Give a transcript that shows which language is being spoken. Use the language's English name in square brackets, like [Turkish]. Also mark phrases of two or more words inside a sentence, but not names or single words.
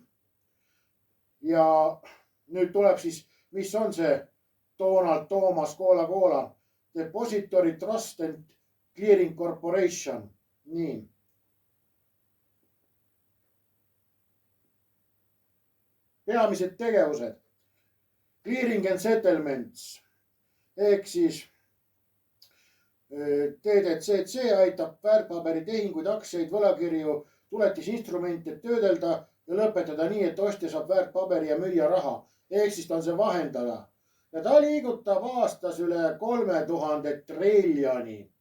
[Estonian] Ja nüüd tuleb siis, mis on see Donald Thomas Coca-Cola? [English] Depository Trust and Clearing Corporation. [Estonian] Nii. Peamised tegevused. [English] Clearing and settlements. [Estonian] Ehk siis TDCC aitab väärtpaberitehinguid, aktsiaid, võlakirju, tuletisinstrumente töödelda ja lõpetada nii, et ostja saab väärtpaberi ja müüa raha. Ehk siis ta on see vahendaja. Ja ta liigutab aastas üle 3000 triljoni.